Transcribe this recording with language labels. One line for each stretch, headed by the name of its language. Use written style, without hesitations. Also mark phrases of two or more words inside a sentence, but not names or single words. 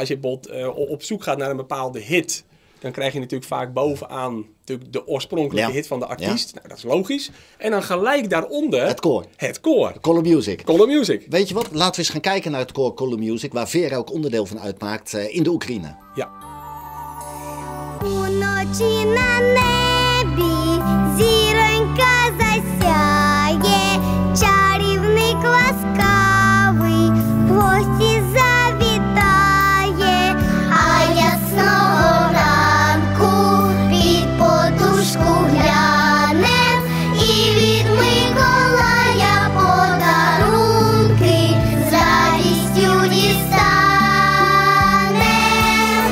Dutch: Als je bijvoorbeeld op zoek gaat naar een bepaalde hit, dan krijg je natuurlijk vaak bovenaan natuurlijk de oorspronkelijke hit van de artiest. Ja. Nou, dat is logisch. En dan gelijk daaronder het koor. Het koor. Color Music. Color Music. Weet je wat? Laten we eens gaan kijken naar het koor Color Music, waar Vera ook onderdeel van uitmaakt in de Oekraïne. Ja.
Ukrainian: Зіронька засяє, чарівник ласкавий, в гості завітає, а ясного ранку під подушку глянем, і від Миколая подарунки з радістю дістанем.